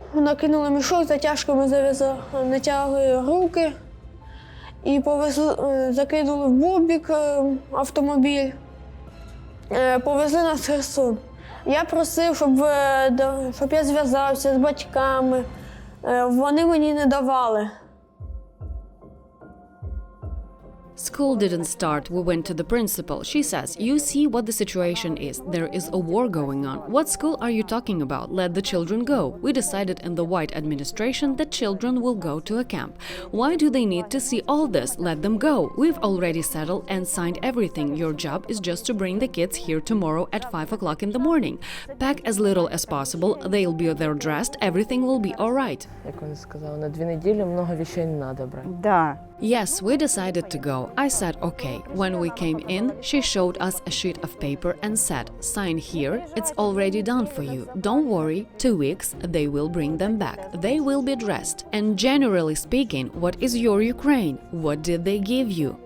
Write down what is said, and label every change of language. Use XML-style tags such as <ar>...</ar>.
<uk>Накинули мішок, затяжками зав'язали, натягли руки і закинули в бобік автомобіль, повезли нас в Херсон. Я просив, щоб я зв'язався з батьками, вони мені не давали.</uk> <en>School didn't start. We went to the principal. She says, "You see what the situation is. There is a war going on. What school are you talking about? Let the children go." We decided in the white administration that children will go to a camp. Why do they need to see all this? Let them go. We've already settled and signed everything. Your job is just to bring the kids here tomorrow at 5 o'clock in the morning. Pack as little as possible. They'll be there dressed. Everything will be all right.</en> <uk>Як вони сказали, на 2 неділі</uk> <ru>много вещей не надо</ru> <uk>брати.</uk> <ru>Да.</ru> <en>Yes, we decided to go. I said, okay. When we came in, she showed us a sheet of paper and said, sign here, it's already done for you. Don't worry, 2 weeks, they will bring them back. They will be dressed. And generally speaking, what is your Ukraine? What did they give you?</en>